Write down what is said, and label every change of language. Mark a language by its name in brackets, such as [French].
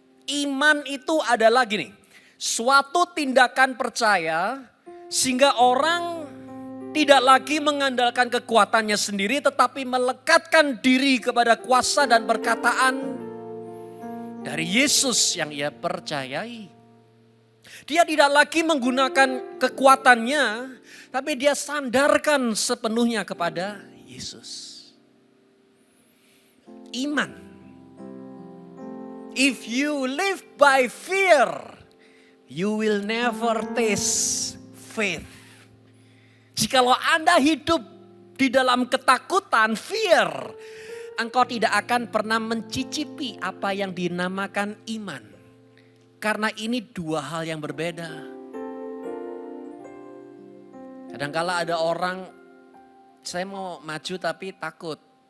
[Indonesian] Iman itu adalah gini, suatu tindakan percaya sehingga orang tidak lagi mengandalkan kekuatannya sendiri, tetapi melekatkan diri kepada kuasa dan perkataan dari Yesus yang ia percayai. Dia tidak lagi menggunakan kekuatannya, tapi dia sandarkan sepenuhnya kepada Yesus. Iman. [English] If you live by fear, you will never taste faith. [Indonesian] Jikalau Anda hidup di dalam ketakutan, fear, engkau tidak akan pernah mencicipi apa yang dinamakan iman. Karena ini dua hal yang berbeda. Kadangkala ada orang, saya mau maju tapi takut.